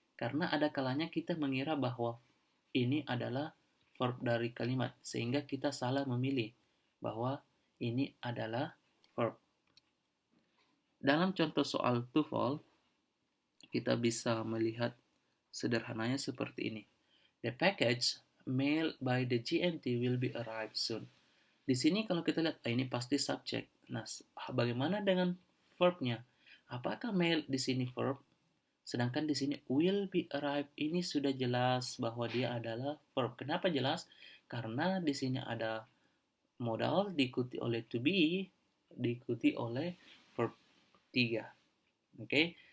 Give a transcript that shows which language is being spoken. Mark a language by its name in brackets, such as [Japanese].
[Indonesian] Karena ada kalanya kita mengira bahwa ini adalah verb dari kalimat, sehingga kita salah memilih bahwa ini adalah verb. Dalam contoh soal TOEFL, kita bisa melihat sederhananya seperti ini. [English] The package mailed by the GMT will be arrived soon. [Indonesian] Di sini kalau kita lihat, ini pasti subjek. Nah, bagaimana dengan verbnya? Apakah mail di sini verb? Sedangkan di sini will be arrived ini sudah jelas bahwa dia adalah verb. Kenapa jelas? Karena di sini ada modal diikuti oleh to be, diikuti oleh verb 3. Oke.